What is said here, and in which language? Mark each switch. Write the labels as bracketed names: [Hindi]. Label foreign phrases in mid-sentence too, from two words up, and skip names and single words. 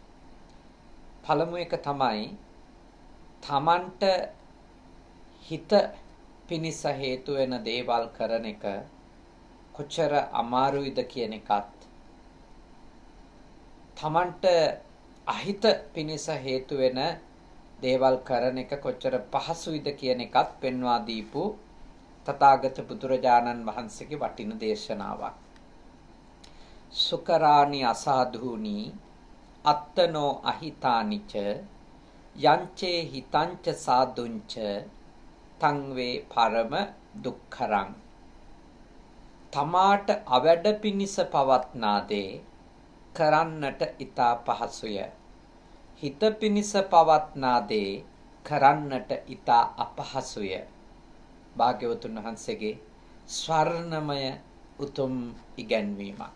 [Sinhala] පළමු එක තමයි තමන්ට හිත පිනිස හේතු වෙන දේවල් කරන එක කොච්චර අමාරුයිද කියන එකත් තමන්ට අහිත පිනිස හේතු වෙන දේවල් කරන එක කොච්චර පහසුයිද කියන එකත් පෙන්වා දීපු තථාගත බුදුරජාණන් වහන්සේගේ වටින දේශනාවක්. [Pali] සුකරාණි අසාධූනි අත්තනෝ අහිතානිච යංචේ හිතංච සාදුංච තං වේ පරම දුක්ඛරං [Sinhala] තමාට අවැඩ පිනිස පවත්නා දේ කරන්නට ඊතා පහසුය. හිත පිනිස පවත්නා දේ කරන්නට ඊතා අපහසුය. භාග්‍යවතුන් වහන්සේගේ ස්වර්ණමය උතුම් ඉගැන්වීමක්.